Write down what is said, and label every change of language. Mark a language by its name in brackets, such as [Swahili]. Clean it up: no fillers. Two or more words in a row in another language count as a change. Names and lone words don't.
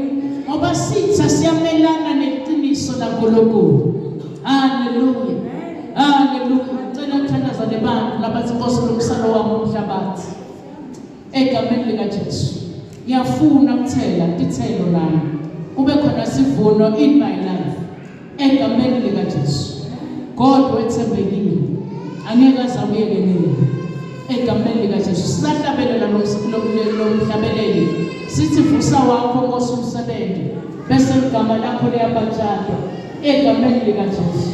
[Swati] Ngoba sithi siyamelana neqiniso laNkulunkulu. Haleluya. Haleluya. Ngicela ukuthandaza nebantu labathi Nkosi lomsalo wami umhlabathi egameni likaJesu. Ngiyafuna ukuthela tithelo lami. Kube khona sivuno [English] in my life [Swati] egameni likaJesu. God wethembekile. Angeke azabuyeke nini. Egameni likaJesu silahlabelela lo mhlabeleli. Sithi vusa wakho Nkosi umsebenzi. Bese igama lakho liyabatshata egameni likaJesu.